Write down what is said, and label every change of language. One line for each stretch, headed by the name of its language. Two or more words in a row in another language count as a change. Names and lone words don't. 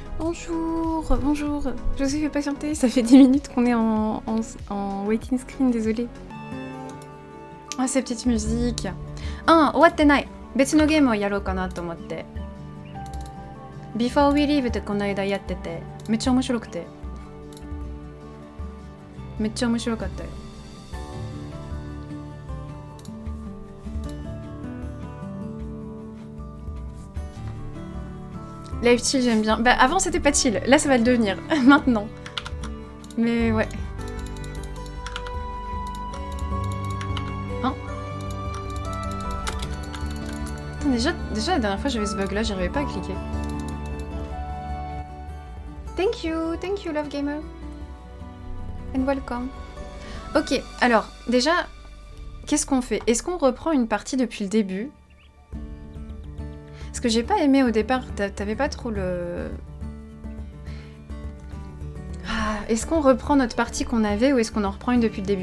French: bonjour, bonjour. Je vous ai fait patienter, ça fait 10 minutes qu'on est en
English: waiting screen,
French: désolé. Ah, ces petites musiques.
Japanese: Ah, 終わってない。別のゲームをやろうかなと思って。Before We Leave ってこの間やってて、めっちゃ面白くて。めっちゃ面白かったよ。
English: Live chill,
French: j'aime bien. Bah, avant, c'était pas chill. Là, ça va le devenir. Maintenant. Mais ouais. Hein? Attends, déjà, la dernière fois, j'avais ce bug-là, j'arrivais pas à cliquer.
English: Thank you, Love Gamer. And welcome.
French: Ok, alors, déjà, qu'est-ce qu'on fait? Est-ce qu'on reprend une partie depuis le début? Ce que j'ai pas aimé au départ, t'avais pas trop le... Ah, est-ce qu'on reprend notre partie qu'on avait ou est-ce qu'on en reprend une depuis le début?